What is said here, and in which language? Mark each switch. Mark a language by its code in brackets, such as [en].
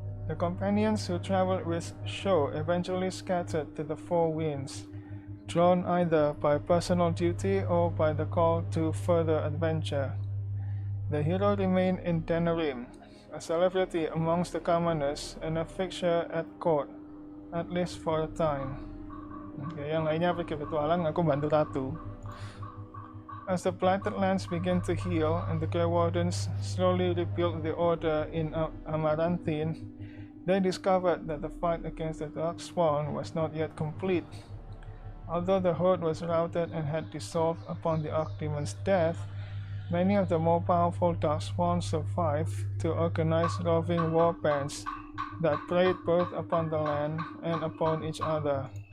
[en] The companions who traveled with Sho eventually scattered to the four winds, drawn either by personal duty or by the call to further adventure. The hero remained in Denerim, a celebrity amongst the commoners and a fixture at court. at least for a time. [id] Oke, yang lainnya pergi petualang, aku bantu Ratu. [en] As the blighted lands began to heal and the Grey Wardens slowly rebuilt the order in Amaranthine, they discovered that the fight against the Darkspawn was not yet complete. Although the horde was routed and had dissolved upon the Archdemon's death, many of the more powerful Darkspawn survived to organize roving war bands that preyed both upon the land and upon each other.